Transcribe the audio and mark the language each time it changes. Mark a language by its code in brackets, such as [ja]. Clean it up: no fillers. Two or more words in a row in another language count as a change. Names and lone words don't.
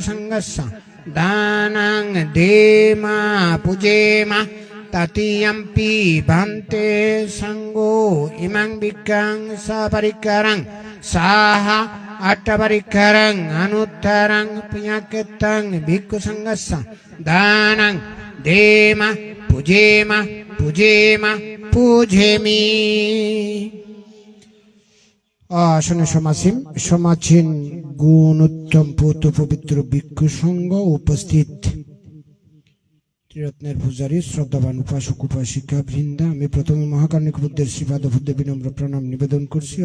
[pi] সংঘস্য দানং দেমা পুজেমা তৃতীয়ম্পি ভান্তে সাঙ্গো ইমাং ভিক্ষাং সাপরিকরং সাহ আট্টপরিকরং আনুত্তরং পুণ্যকৃত্যং ভিক্ষু সংঘস্য দানং দেমা পুজেমা পুজেমা পুজেমি। [bn] আসনে সমাসীন গুণ উত্তম পুত পবিত্র ভিক্ষু সংঘ উপস্থিত ত্রিরত্নের পূজারী শ্রদ্ধাবান উপাসক উপাসিকা বৃন্দা, আমি প্রথমে মহাকারণিক বুদ্ধের শ্রীপাদ বুদ্ধে বিনম্র প্রণাম নিবেদন করছি।